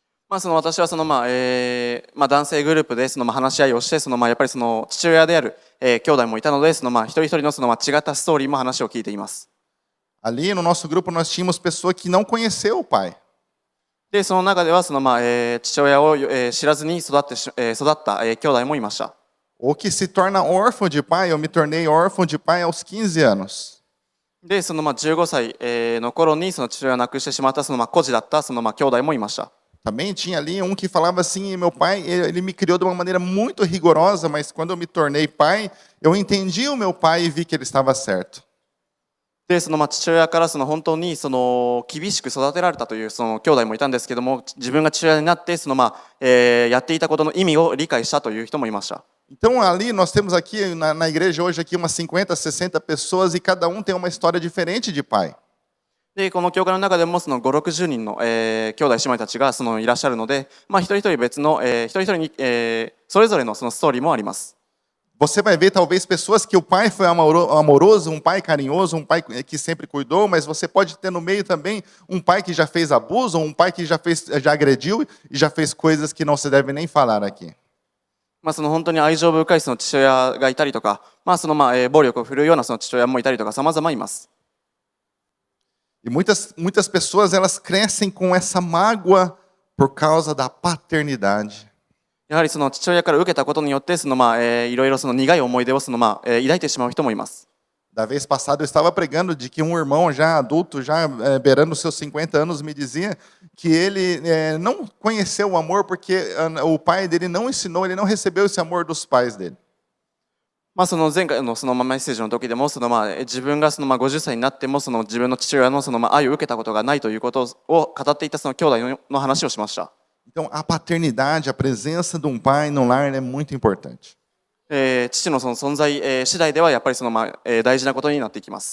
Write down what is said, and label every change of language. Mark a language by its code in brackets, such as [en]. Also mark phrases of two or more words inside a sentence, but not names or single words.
[ja] その私はその男性グループでその話し合いをしてやっぱりその父親である、兄弟もいたので一人一人の違ったストーリーも話を聞いています。 [pt] Ali no nosso grupo nós tínhamos pessoa que não conheceu o pai. [ja] でその中では父親を、知らずに育った、兄弟もいました。 [pt] Ou que se torna órfão de pai. Eu me tornei órfão de pai aos 15 anos. [ja] で15歳、の頃にその父親を亡くしてしまった孤児だった兄弟もいました。 [pt] Também tinha ali um que falava assim, meu pai, ele me criou de uma maneira muito rigorosa, mas quando eu me tornei pai, eu entendi o meu pai e vi que ele estava certo. [ja] で父親から本当に厳しく育てられたという兄弟もいたんですけども、自分が父親になってやっていたことの意味を理解したという人もいました。 [pt] Então ali nós temos aqui na igreja hoje aqui umas 50, 60 pessoas e cada um tem uma história diferente de pai. [ja] でこの教会の中でも5、60人の、兄弟姉妹たちがいらっしゃるので、一人一人別の、一人一人に、それぞれのストーリーもあります。 [pt] Você vai ver talvez pessoas que o pai foi amoroso, um pai carinhoso, um pai que sempre cuidou, mas você pode ter no meio também um pai que já fez abuso, um pai que já agrediu e já fez coisas que não se deve nem falar aqui. [ja] 本当に愛情深い父親がいたりとか、暴力を振るうような父親もいたりとか様々います。 [pt] E muitas pessoas elas crescem com essa mágoa por causa da paternidade. [ja] やはり父親から受けたことによっていろいろ苦い思い出を抱いてしまう人もいます。 [pt] Da vez passada eu estava pregando de que um irmão já adulto, já beirando os seus 50 anos, me dizia que ele não conheceu o amor porque o pai dele não ensinou, ele não recebeu esse amor dos pais dele. [ja] 前回のメッセージの時でも自分が50歳になっても自分の父親の愛を受けたことがないということを語っていた兄弟の話をしました。 [pt] Então a paternidade, a presença de um pai no lar é muito importante. [ja] 父の存在次第ではやっぱり大事なことになっていきます。